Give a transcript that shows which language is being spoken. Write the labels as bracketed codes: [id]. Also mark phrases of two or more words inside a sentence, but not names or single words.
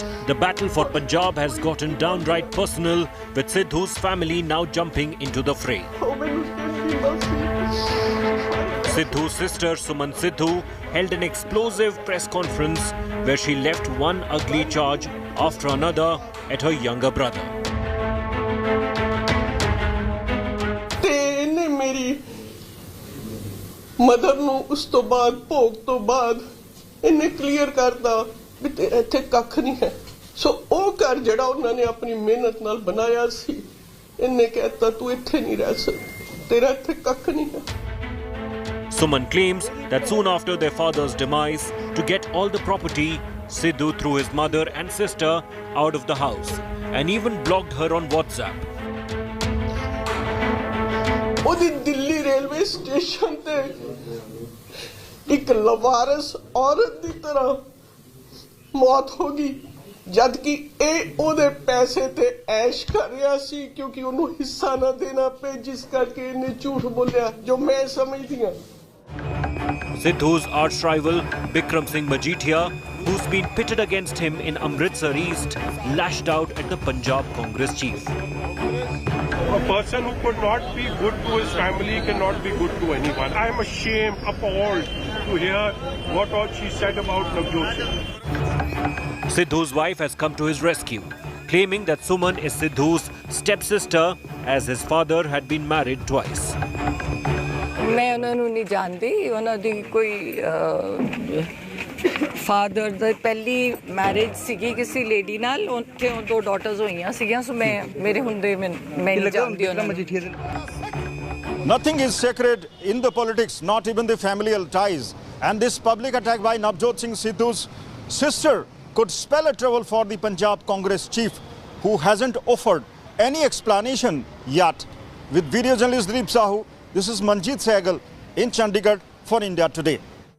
[en] The battle for Punjab has gotten downright personal, with Sidhu's family now jumping into the fray. Sidhu's sister Suman Sidhu held an explosive press conference where she left one ugly charge after another at her younger brother. [pa] ਮਦਰ ਨੂੰ ਉਸ ਤੋਂ ਬਾਅਦ ਭੋਗ ਤੋਂ ਬਾਅਦ ਇਹਨੇ ਕਲੀਅਰ ਕਰਤਾ ਵੀ ਤੇਰਾ ਇੱਥੇ ਕੱਖ ਨਹੀਂ ਹੈ ਸੋ ਉਹ ਘਰ ਜਿਹੜਾ ਉਹਨਾਂ ਨੇ ਆਪਣੀ ਮਿਹਨਤ ਨਾਲ ਬਣਾਇਆ ਸੀ ਇਹਨੇ ਕਹਿਤਾ ਤੂੰ ਇੱਥੇ ਨਹੀਂ ਰਹਿ ਸਕਦਾ ਤੇਰਾ ਇੱਥੇ ਕੱਖ ਨਹੀਂ ਹੈ [en] Suman claims that soon after their father's demise, to get all the property, Sidhu threw his mother and sister out of the house and even blocked her on WhatsApp. [pa] ਉਹਦੀ ਦਿੱਲੀ ਰੇਲਵੇ ਸਟੇਸ਼ਨ ਤੇ ਇੱਕ ਲਵਾਰਸ ਔਰਤ ਦੀ ਤਰ੍ਹਾਂ ਮੌਤ ਹੋ ਗਈ ਜਦ ਕਿ ਇਹ ਉਹਦੇ ਪੈਸੇ ਤੇ ਐਸ਼ ਕਰ ਰਿਹਾ ਸੀ ਕਿਉਂਕਿ ਉਹਨੂੰ ਹਿੱਸਾ ਨਾ ਦੇਣਾ ਪਏ ਜਿਸ ਕਰਕੇ ਇਹਨੇ ਝੂਠ ਬੋਲਿਆ ਜੋ ਮੈਂ ਸਮਝਦੀ ਹਾਂ [en] Sidhu's arch rival Bikram Singh Majithia, who's been pitted against him in Amritsar East, lashed out at the Punjab Congress chief. A person who could not be good to his family cannot be good to anyone. I am ashamed, appalled to hear what all she said about Navjot Singh. Sidhu's wife has come to his rescue, claiming that Suman is Sidhu's stepsister as his father had been married twice. [pa] ਮੈਂ ਉਹਨਾਂ ਨੂੰ ਨਹੀਂ ਜਾਣਦੀ ਉਹਨਾਂ ਦੀ ਕੋਈ ਫਾਦਰ ਦਾ ਪਹਿਲੀ ਮੈਰਿਜ ਸੀਗੀ ਕਿਸੇ ਲੇਡੀ ਨਾਲ ਉੱਥੇ ਦੋ ਡਾਟਰਸ ਹੋਈਆਂ ਸੀਗੀਆਂ ਸੋ ਮੈਂ ਮੇਰੇ ਹੁੰਦੇ ਮੈਂ ਨਹੀਂ ਜਾਣਦੀ ਉਹਨਾਂ ਨੂੰ [en] Nothing is sacred in the politics, not even the familial ties. And this public attack by Navjot Singh Sidhu's sister could spell a trouble for the Punjab Congress chief, who hasn't offered any explanation yet. With video journalist Gareeb Sahu, this is Manjeet Sehgal in Chandigarh for India Today.